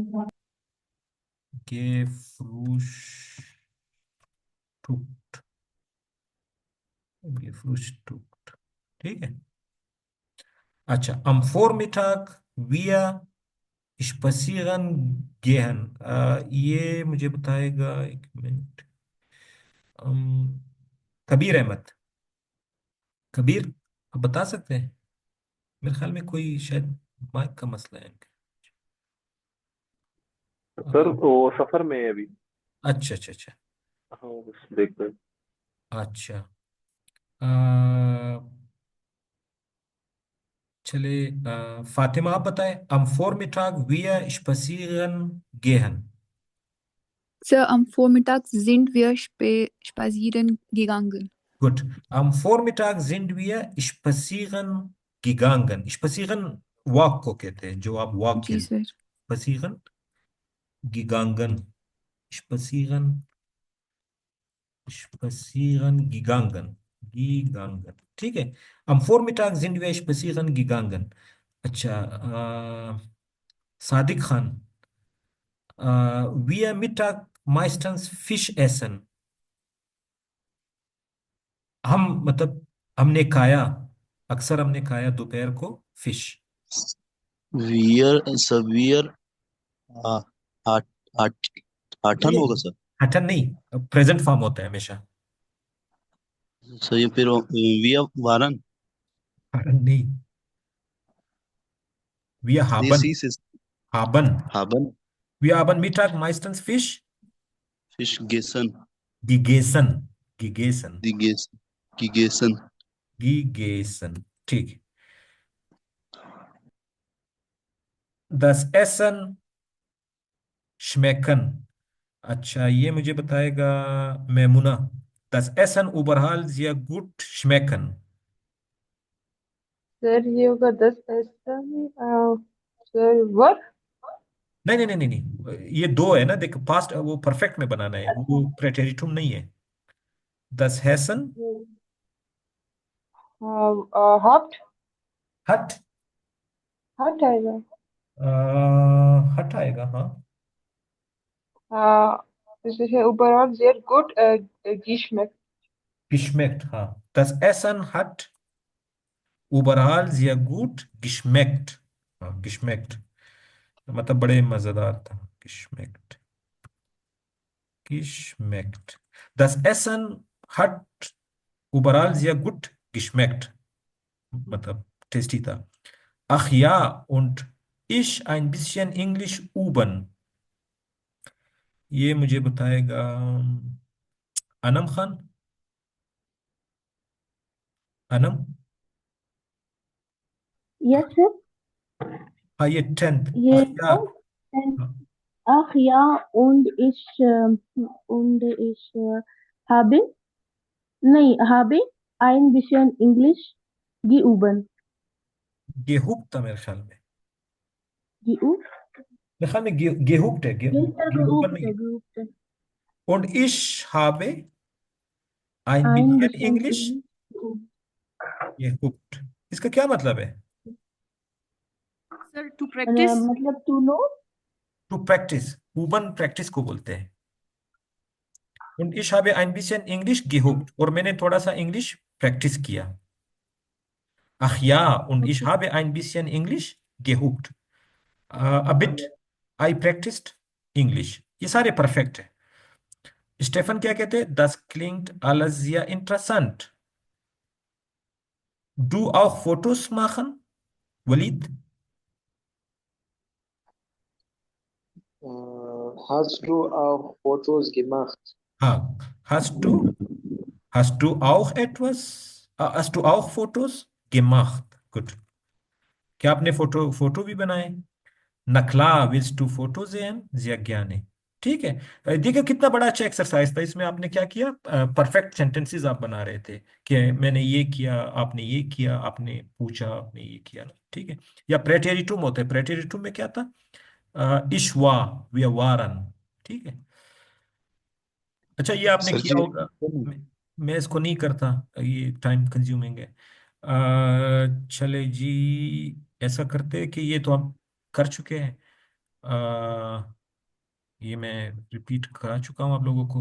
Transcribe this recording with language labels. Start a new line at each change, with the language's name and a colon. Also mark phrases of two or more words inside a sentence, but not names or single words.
German: gefrühstückt, gefrühstückt।
Hindi: ठीक है। अच्छा,
German: am Vormittag wir spazieren gehen।
Hindi: ये मुझे बताएगा, एक मिनट। कबीर अहमद, कबीर, आप बता सकते हैं? मेरे ख्याल में कोई शायद माइक का मसला है इनका। सर वो सफर में है अभी। अच्छा अच्छा अच्छा। हाँ बस देखते हैं। अच्छा, अ, चले, फातिमा आप बताएं।
German: am Vormittag wir spazieren gehen। Sir, am Vormittag sind wir spazieren gegangen. Gut, am Vormittag sind wir spazieren gegangen।
Hindi: spazieren walk को कहते हैं, जो आप walk जी खेलते हैं। सर।
German: spazieren gegangen, spazieren, spazieren gegangen, gegangen।
Hindi: ठीक है।
German: am Vormittag sind wir spazieren gegangen।
Hindi: अच्छा, सादिक खान,
German: wir Mittag meistens Fisch essen।
Hindi: हम मतलब हमने खाया, अक्सर हमने खाया दोपहर को फिश। वियर सवियर आठ आठ आठन होगा सर। हठन नहीं, प्रेजेंट फॉर्म होता है हमेशा। सर ये फिर वियर वारन। हठन नहीं, wir ये
German: haben,
Hindi: सी से
German: haben, हाबन wir haben Mittag meistens Fisch फिश गेसन gegessen, gegessen, दिगेस गिगेसन। gegessen।
Hindi: ठीक है।
German: das Essen schmecken।
Hindi: अच्छा, ये मुझे बताएगा मैमुना।
German: das Essen überall sehr gut schmecken।
Hindi: सर ये होगा 10 ऐसा ही सर वर्क नहीं नहीं नहीं नहीं नहीं, ये दो है ना, देख पास्ट वो परफेक्ट में बनाना है, वो प्रेटेरिटुम नहीं है।
German: das Essen हॉट हट
Hindi: हॉट आएगा हट आएगा हाँ।
German: das ist ja überall sehr gut geschmeckt. geschmeckt हाँ। das Essen hat überall sehr gut geschmeckt हाँ, geschmeckt
Hindi: मतलब बड़े मजेदार था।
German: geschmeckt geschmeckt das Essen hat überall sehr gut geschmeckt
Hindi: मतलब टेस्टी था।
German: ach ja und ich ein bisschen Englisch üben
Hindi: ये मुझे बताएगा
German: अनम खान।
Hindi: अनम
English: yes sir
Hindi: हाँ ये 10th ये
German: ach ja ach ja und ich habe नहीं habe ein bisschen Englisch geübt
Hindi: गेहूं था मेरे ख्याल में।
German: geübt
Hindi: मेरे ख्याल में गेहूं है
English: yes sir
Hindi: गेहूं नहीं है।
German: geübt Und ich habe ein ein bisschen bisschen Englisch
English: English
Hindi: geübt इसका क्या मतलब है?
English: sir to practice
Hindi: मतलब
English: to know to practice
Hindi: üben प्रैक्टिस को बोलते हैं।
German: Und ich habe ein bisschen English geübt
Hindi: और मैंने थोड़ा सा इंग्लिश प्रैक्टिस किया।
German: Ach ja und ich habe ein bisschen English geübt
English: a bit I practiced English
Hindi: ये सारे परफेक्ट है। स्टेफन क्या कहते हैं?
German: Das klingt alles sehr interessant du auch Fotos machen वलीद Hast du auch Fotos gemacht? हाँ hast du auch etwas hast du auch Fotos gemacht gut
Hindi: क्या आपने फोटो भी बनाए?
German: Na klar willst du Foto sehen sehr gerne
Hindi: ठीक है। देखिए कितना बड़ा अच्छा एक्सरसाइज था, इसमें आपने क्या किया?
English: perfect sentences
Hindi: आप बना रहे थे कि मैंने ये किया, आपने ये किया, आपने पूछा, आपने ये किया ना, ठीक है। या प्रेटेरिटुम होता है, प्रेटेरिटुम में क्या था?
German: ich war wir waren
Hindi: ठीक है। अच्छा ये आपने सर किया जी होगा, मैं इसको नहीं करता, ये
English: time consuming
Hindi: है। चले जी ऐसा करते हैं कि ये तो आप कर चुके हैं, ये मैं रिपीट करा चुका हूँ आप लोगों को।